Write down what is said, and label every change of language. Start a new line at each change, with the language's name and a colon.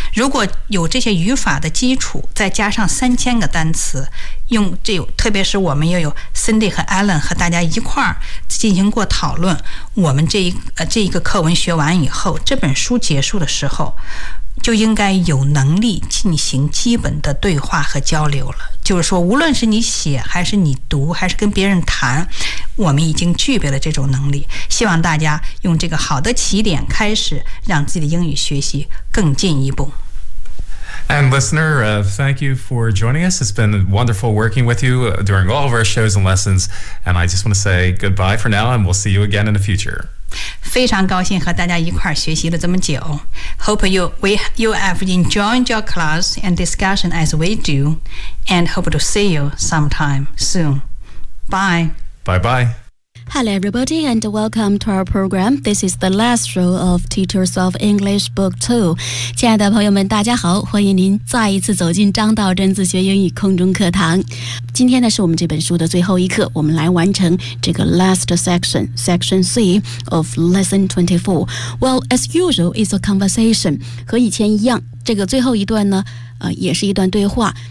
Chinese: 如果有这些语法的基础，再加上3000个单词，用这特别是我们又有 Cindy 和 Alan 和大家一块儿进行过讨论，我们这一个课文学完以后，这本书结束的时候，就应该有能力进行基本的对话和交流了。就是说，无论是你写，还是你读，还是跟别人谈，我们已经具备了这种能力。希望大家用这个好的起点开始，让自己的英语学习更进一步。
English: And listener, thank you for joining us. It's been wonderful working with you during all of our shows and lessons. And I just want to say goodbye for now, and we'll see you again in the future.
Chinese: 非常高兴和大家一块儿学习了这么久。
English: Hope you have enjoyed your class and discussion as we do, and hope to see you sometime soon. Bye. Bye bye. Hello everybody and welcome to our program. This is the last show of Teach Yourself English Book 2.
Chinese: 亲爱的朋友们，大家好，欢迎您再一次走进张道真自学英语空中课堂。今天呢是我们这本书的最后一课，我们来完成这个
English: last section, section C of lesson 24. Well, as usual, it's a conversation.
Chinese: 和以前一样，这个最后一段呢也是一段对话。